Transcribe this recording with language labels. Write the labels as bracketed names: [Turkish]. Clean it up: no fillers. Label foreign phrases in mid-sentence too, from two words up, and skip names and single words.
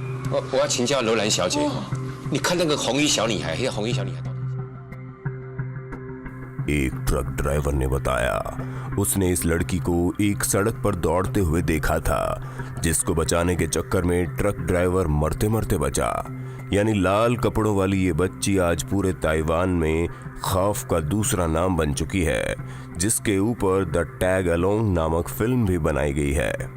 [Chinese] 我要请教柔兰小姐，你看那个红衣小女孩，那个红衣小女孩到底？ [Hindi] एक ट्रक ड्राइवर ने बताया उसने इस लड़की को एक सड़क पर दौड़ते हुए देखा था, जिसको बचाने के चक्कर में ट्रक ड्राइवर मरते मरते बचा। यानी लाल कपड़ों वाली ये बच्ची आज पूरे ताइवान में खौफ का दूसरा नाम बन चुकी है, जिसके ऊपर द टैग अलोंग नामक फिल्म भी बनाई गई है।